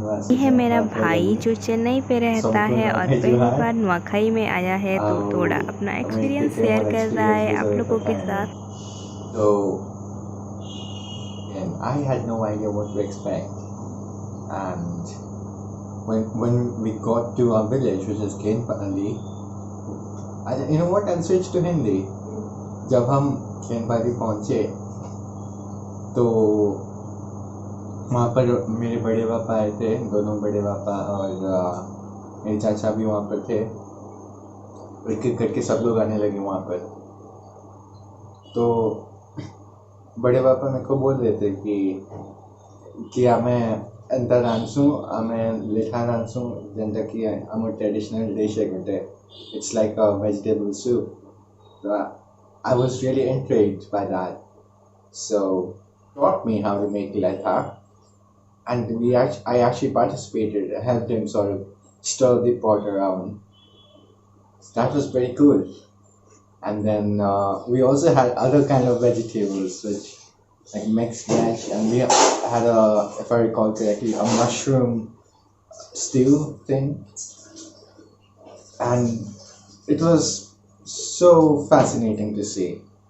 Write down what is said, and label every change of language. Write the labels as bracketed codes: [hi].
[hi] ये है मेरा भाई जो चेन्नई पे रहता है और पहली बार नुआखाई में आया है तो थोड़ा अपना एक्सपीरियंस शेयर कर रहा है आप लोगों के साथ। [en] So, and I had no idea what to expect. And when we got to our village, which is Kenpalli, you know what? I'll switch to Hindi. [hi] जब हम केनपाली पहुँचे तो वहाँ पर मेरे बड़े पापा आए थे, दोनों बड़े पापा और मेरे चाचा भी वहाँ पर थे। एक एक करके सब लोग आने लगे वहाँ पर। तो बड़े पापा मेरे को बोल रहे थे कि [or] आमे अंतर रांसू आमे लेठा रांसू [hi] जनता की आम ट्रेडिशनल डिश है गोटे [en] It's like a vegetable soup. I was really intrigued by that, so taught me how to make letha, and I actually participated, helped him sort of stir the pot around. So that was pretty cool. And then we also had other kind of vegetables, which like mixed veg, and we had if I recall correctly, a mushroom stew thing, and it was so fascinating to see.